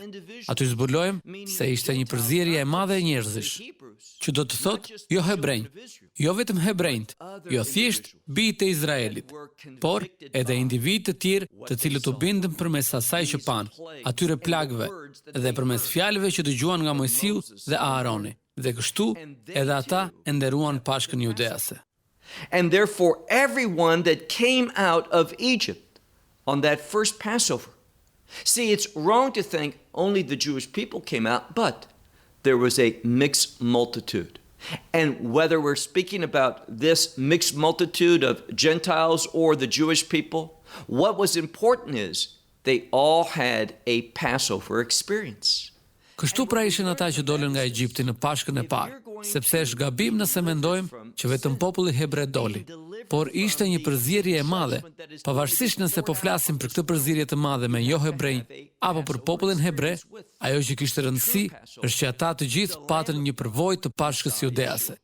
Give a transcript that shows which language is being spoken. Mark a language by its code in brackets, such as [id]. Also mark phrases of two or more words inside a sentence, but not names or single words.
[sq] Aty zbulojmë se ishte një përzierje e madhe e njerëzish, që do të thotë jo hebrejnë, jo vetëm hebrejt, jo thjesht bijtë e Izraelit, por edhe individë të tjerë të cilët u bindën përmes asaj që panë, atyre plagëve, dhe përmes fjalëve që dëgjuan nga Mojsiu dhe Aaroni, dhe kështu edhe ata e nderuan Pashkën judease. [en] And therefore everyone that came out of Egypt on that first Passover. See, it's wrong to think only the Jewish people came out, but there was a mixed multitude. And whether we're speaking about this mixed multitude of Gentiles or the Jewish people, what was important is they all had a Passover experience. [sq] Kështu pra ishin ata që dolën nga Egjipti në Pashkën e parë, sepse është gabim nëse mendojmë që vetëm populli hebre doli, por ishte një përzierje e madhe, pavarësisht nëse po flasim për këtë përzierje të madhe me jo hebrej apo për popullin hebre, ajo që kishte rëndësi është që ata të gjithë patën një përvojë të Pashkës judease.